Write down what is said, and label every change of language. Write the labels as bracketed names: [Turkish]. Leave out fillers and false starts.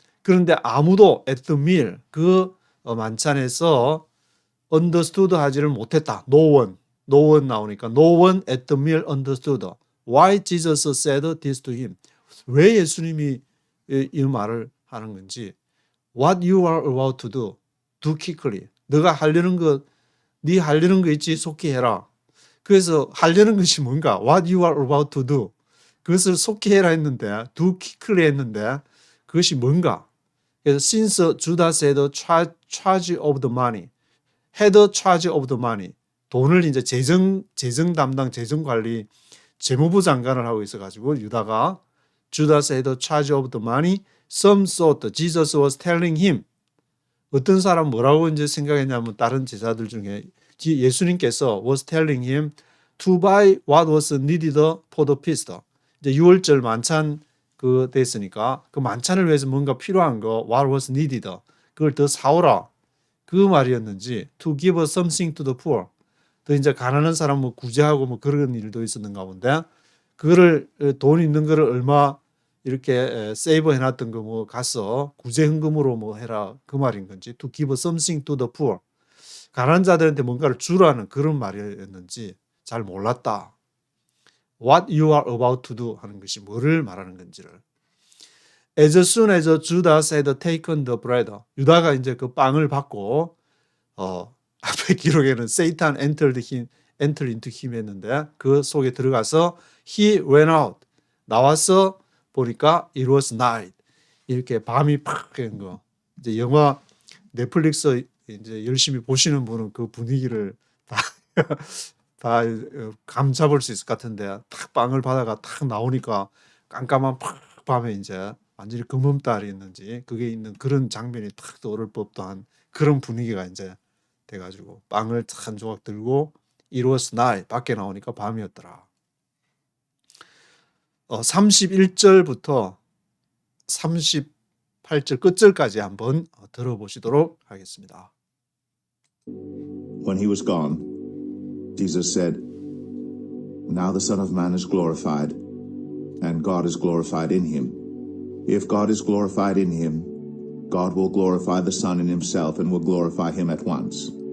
[Korean] 그런데 아무도 [English] at the meal, [Korean] 그 만찬에서 [English] understood [Korean] 하지를 못했다. [English] No one [Korean] 나오니까 [English] no one at the meal understood why Jesus said this to him. [Korean] 왜 예수님이 이 말을 하는 건지. [English] What you are about to do quickly. [Korean] 너가 하려는 것, 네 하려는 거 있지 속히 해라. 그래서 하려는 것이 뭔가? [English] What you are about to do. [Korean] 그것을 속히 해라 했는데 [English] do quickly [Korean] 했는데 그것이 뭔가? 그래서 [English] since Judas had charge of the money. had charge of the money. [Korean] 돈을 이제 재정 담당, 재정 관리, 재무부 장관을 하고 있어가지고 유다가 [English] Judas had charge of the money. Some thought Jesus was telling him. [Korean] 어떤 사람 뭐라고 이제 생각했냐면 다른 제자들 중에 예수님께서 [English] was telling him to buy what was needed for the feast. [Korean] 이제 6월절 만찬 그 됐으니까 그 만찬을 위해서 뭔가 필요한 거 [English] what was needed [Korean] 그걸 더 사오라 그 말이었는지 [English] to give something to the poor. [Korean] 또 이제 가난한 사람 뭐 구제하고 뭐 그런 일도 있었는가 본데 그거를 돈 있는 거를 얼마 이렇게 세이브 해놨던 거 뭐 가서 구제 헌금으로 뭐 해라 그 말인 건지 [English] to give something to the poor [Korean] 가난한 자들한테 뭔가를 주라는 그런 말이었는지 잘 몰랐다. [English] What you are about to do [Korean] 하는 것이 뭐를 말하는 건지를. [English] As soon as Judas had taken the bread, [Korean] 유다가 이제 그 빵을 받고 앞에 기록에는 [English] Satan entered into him [Korean] 했는데 그 속에 들어가서 [English] he went out [Korean] 나와서 보니까 [English] it was night [Korean] 이렇게 밤이 팍 한 거. 이제 영화 넷플릭스 이제 열심히 보시는 분은 그 분위기를 다 감 잡을 수 있을 것 같은데 탁 빵을 받아가 탁 나오니까 깜깜한 팍 밤에 이제 완전히 금음달이 있는지 그게 있는 그런 장면이 탁 떠오를 법도 한 그런 분위기가 이제 돼가지고 빵을 탁 한 조각 들고 [English] it was night [Korean] 밖에 나오니까 밤이었더라. 31절부터 38절 끝절까지 한번 들어보시도록 하겠습니다. [English] When he was gone, Jesus said, Now the Son of Man is glorified, and God is glorified in him. If God is glorified in him, God will glorify the Son in himself and will glorify him at once.